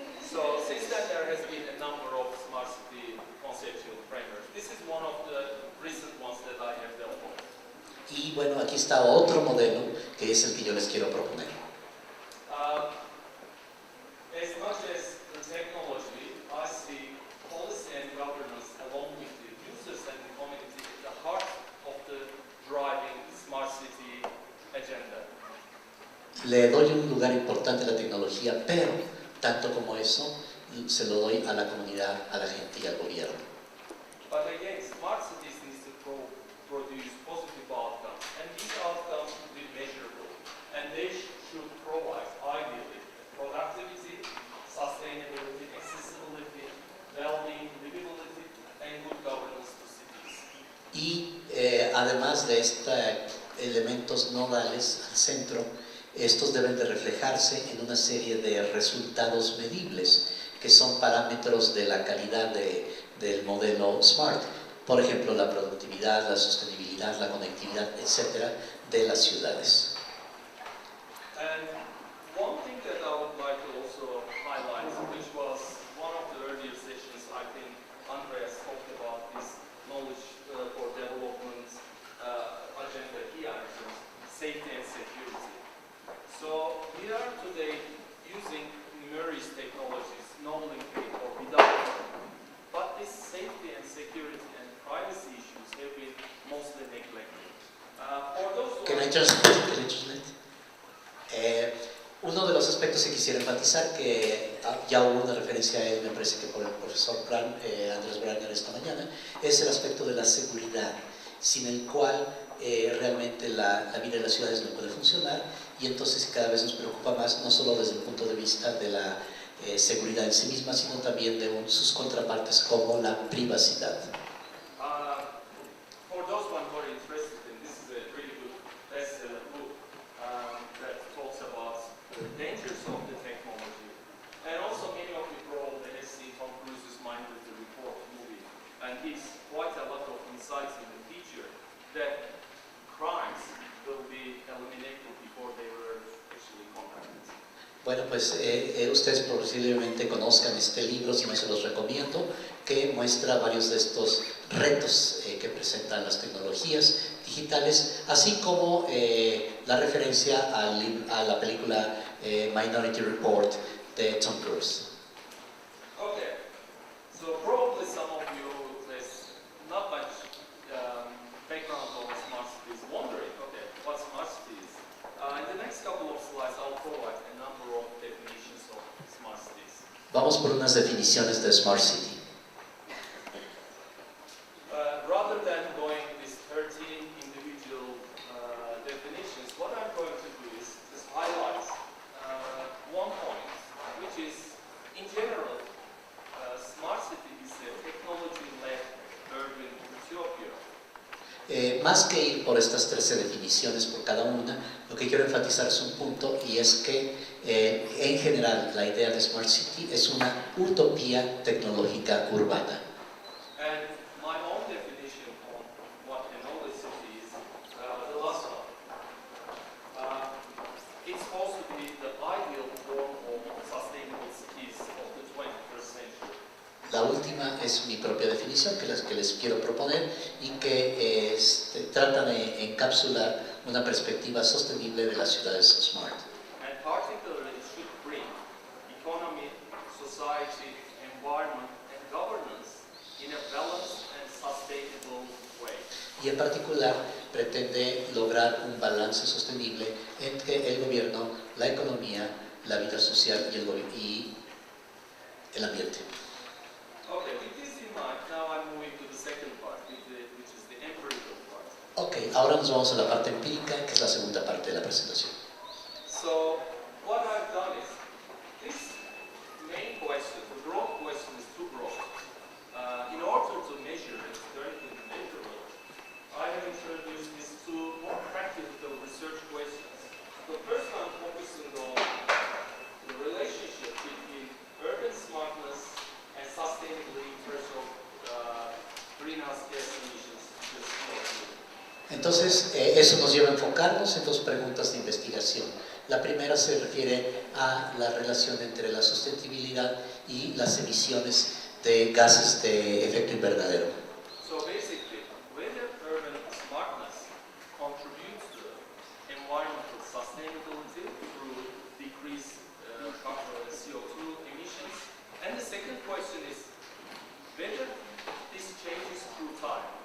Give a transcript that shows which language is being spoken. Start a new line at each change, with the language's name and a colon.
English: So since then there has been a number of smart city conceptual frameworks. This is one of the recent ones that I have developed.
Spanish: Y bueno, aquí está otro modelo que es el que yo les quiero proponer.
English: As much as the technology, I see policy and governance along with the users and the community at the heart of the driving smart city agenda.
Spanish: Le doy un lugar importante a la tecnología, pero tanto como eso, se lo doy a la comunidad, a la gente y al gobierno.
English: But again, smart cities need to produce positive outcomes, and these outcomes should be measurable, and they should provide, ideally, productivity, sustainability, accessibility, well-being, livability, and good governance to cities.
Spanish: Y además de estos elementos nodales al centro, estos deben de reflejarse en una serie de resultados medibles, que son parámetros de la calidad del modelo SMART. Por ejemplo, la productividad, la sostenibilidad, la conectividad, etcétera, de las ciudades.
English: And one thing that I would like to also highlight, which was one of the earlier sessions, I think Andreas talked about this knowledge for development agenda key items, safety and security. So we are today using numerous technologies, non-linked or without, but this safety and security and privacy issues have been mostly neglected. For those who Can I translate?
Spanish: Uno de los aspectos que quisiera enfatizar, que ya hubo una referencia a él, me parece que por el profesor Andrés Bragner esta mañana, es el aspecto de la seguridad, sin el cual realmente la vida de las ciudades no puede funcionar, y entonces cada vez nos preocupa más, no solo desde el punto de vista de la seguridad en sí misma, sino también de sus contrapartes como la privacidad.
English: For those who are interested in, this is a really good bestseller book that talks about the dangers of the technology. And also many of you probably have seen Tom Cruise's Minority Report movie, and gives quite a lot of insights in the future that crimes will be eliminated before they were actually committed.
Spanish: Bueno, pues ustedes posiblemente conozcan este libro, si no se los recomiendo, que muestra varios de estos retos que presentan las tecnologías digitales, así como la referencia a la película Minority Report de Tom Cruise.
English: Okay, so probably some of you with not much background on smart cities wondering, okay, what smart cities? In the next couple of slides, I'll provide a number of definitions of smart cities.
Spanish: Vamos por unas definiciones de Smart City.
English: Rather than going with 13 individual definitions, what I'm going to do is just highlight one point, which is, in general, smart city is a technology-led urban utopia.
Spanish: Más que ir por estas 13 definiciones por cada una, lo que quiero enfatizar es un punto, y es que en general la idea de Smart City es una utopía tecnológica urbana.
English: And my own definition on what an old city is, the last one. It's supposed to be the ideal form of sustainable cities of the 21st century.
Spanish: La última es mi propia definición, que les quiero proponer, y que trata de encapsular una perspectiva sostenible de las ciudades smart.
English: And particularly it should bring economy, society, environment, and governance in a balanced and sustainable way.
Spanish: Y en particular pretende lograr un balance sostenible entre el gobierno, la economía, la vida social y el ambiente.
English: Okay, with this in mind, now I'm moving to the second part, which is the empirical part.
Spanish: Ok, ahora nos vamos a la parte empírica, que es la segunda parte de la presentación.
English: So, what I've done is, this main question, the broad question is too broad. In order to measure it, directly measurable, I have introduced these two more practical research questions. The first one focusing on the relationship between urban smartness and sustainability in terms of greenhouse gas emissions to CO2.
Spanish: Entonces, eso nos lleva a enfocarnos en dos preguntas de investigación. La primera se refiere a la relación entre la sustentabilidad y las emisiones de gases de efecto invernadero.
English: So basically, whether urban smartness contributes to environmental sustainability through decreased CO2 emissions. And the second question is whether this changes through time.